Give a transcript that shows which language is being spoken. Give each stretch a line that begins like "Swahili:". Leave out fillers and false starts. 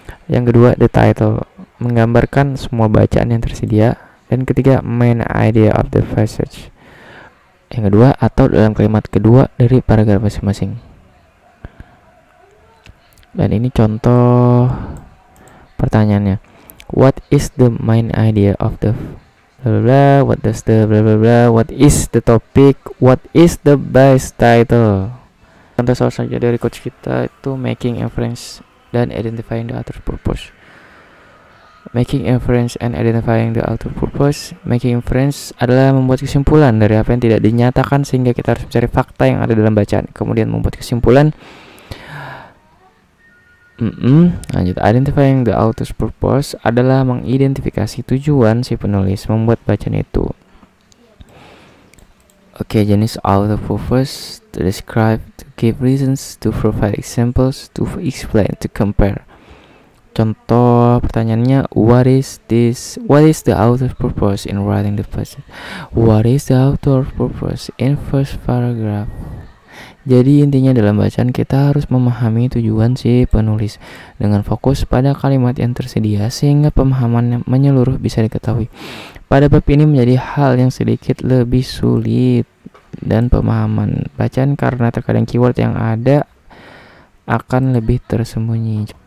Indonesian: Yang kedua
English: the title,
Indonesian: menggambarkan semua bacaan yang tersedia. Dan ketiga
English: main idea of the passage.
Indonesian: Yang kedua atau dalam kalimat kedua dari paragraf masing-masing. Dan ini contoh pertanyaannya.
English: What is the main idea of the blah blah blah? What does the blah blah blah? What is the topic? What is the best title?
Indonesian: Contoh soal selanjutnya dari coach kita itu
English: making inference
Indonesian: dan
English: identifying the author purpose. Making inference and identifying the author purpose. Making inference
Indonesian: adalah membuat kesimpulan dari apa yang tidak dinyatakan sehingga kita harus mencari fakta yang ada dalam bacaan. Kemudian membuat kesimpulan. Lanjut,
English: identifying the author's purpose
Indonesian: adalah mengidentifikasi tujuan si penulis membuat bacaan itu. Oke, jenis
English: author purpose: to describe, to give reasons, to provide examples, to explain, to compare.
Indonesian: Contoh pertanyaannya,
English: what is the author's purpose in writing the passage? What is the author's purpose in first paragraph?
Indonesian: Jadi intinya dalam bacaan kita harus memahami tujuan si penulis dengan fokus pada kalimat yang tersedia sehingga pemahaman menyeluruh bisa diketahui. Pada bab ini menjadi hal yang sedikit lebih sulit dan pemahaman bacaan karena terkadang keyword yang ada akan lebih tersembunyi.